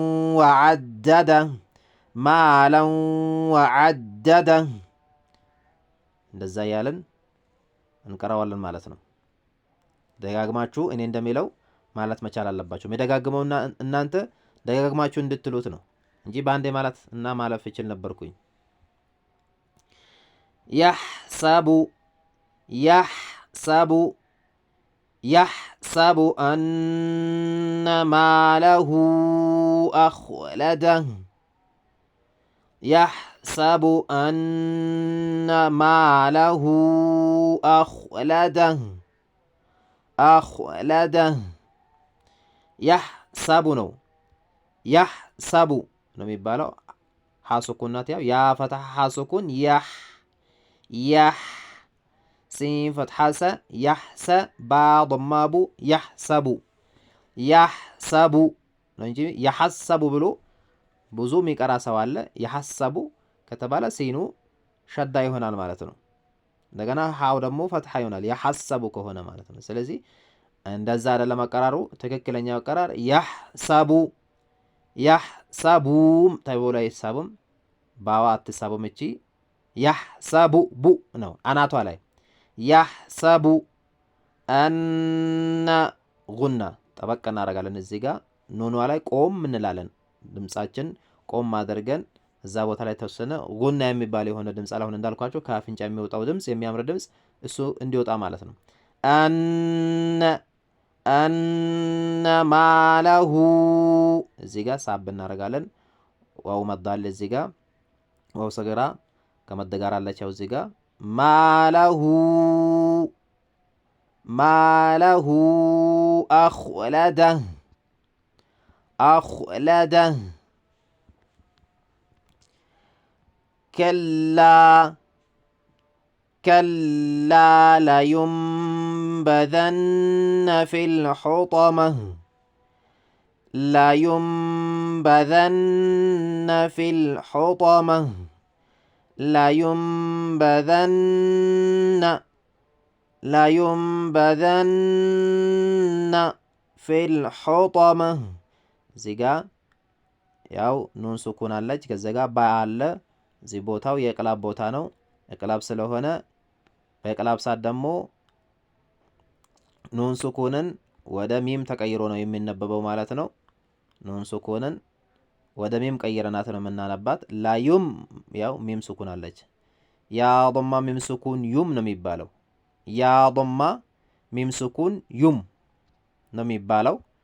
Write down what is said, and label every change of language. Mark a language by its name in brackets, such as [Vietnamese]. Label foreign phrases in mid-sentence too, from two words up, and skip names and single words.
[Amharic] ወዐደደ እንደዛ እያለን እንቀራዋለን ማለት ነው። ደጋግማችሁ እኔ እንደሚለው ማለት መቻል አለባችሁ። የደጋግመውና እናንተ ደጋግማችሁ እንድትሉት ነው እንጂ በአንዴ ማለት እና ማለፍ ይችል ነበርኩኝ። [Arabic] يحسب أن ماله أخلده يحسب أن ماله أخلده يحسب [Amharic] ነው يحسب ነው የሚባለው። ሐሱኩናት ያው ያ ፈትሐ ሐሱኩን يح ሲን ፈትሐ ሰ يحس ባ ضማ ቡ يحسب ነው እንጂ يحسب ብሎ ብዙ የሚቀራ ሰው አለ። يحسب ከተባለ ሲኑ ሸዳ ይሆናል ማለት ነው። እንደገና ሃው ደግሞ ፈትሐ ይሆናል يحسب ከሆነ ማለት ነው። ስለዚህ እንደዛ አይደለም አቀራሩ። ትክክለኛው አቀራር يحسب ተብሎ አይሳብም። ባዋ አትሳብም። እቺ يحسب ቡ ነው አናቷ ላይ [Arabic] يحسب أن [Amharic] ጉና ጠበቅ እናደርጋለን። እዚህ ጋር ኑኗ ላይ ቆም እንላለን። ድምጻችን ቆም አድርገን እዛ ቦታ ላይ ተወሰነ ጉና የሚባል የሆነ ድምጽ አሁን እንዳልኳችሁ ከአፍንጫ የሚወጣው ድምጽ የሚያምር ድምጽ እሱ እንዲወጣ ማለት ነው። أن ማለሁ እዚህ ጋር ሳብ እናደርጋለን። ዋው መዳል እዚህ ጋር ዋው ሰገራ ከመደጋር አለቻው እዚህ ጋር ማለሁ أخلده [Arabic] كلا لينبذن في الحطمة لينبذن في [Amharic] الحطمة እዚህ ጋ ያው ኑን ሱኩን አለች። ከዛ ጋ ባ አለ። እዚህ ቦታው የቅላብ ቦታ ነው። የቅላብ ስለሆነ በቅላብ ሰዓት ደግሞ ኑን ሱኩንን ወደ ሚም ተቀይሮ ነው የሚነበበው ማለት ነው። ኑን ሱኩንን ወደ ሚም ቀይረናት ነው የምናነባት። ላዩም ያው ሚም ሱኩን አለች። ያ ضማ ሚም ሱኩን ዩም ነው የሚባለው። ያ ضማ ሚም ሱኩን ዩም ነው የሚባለው።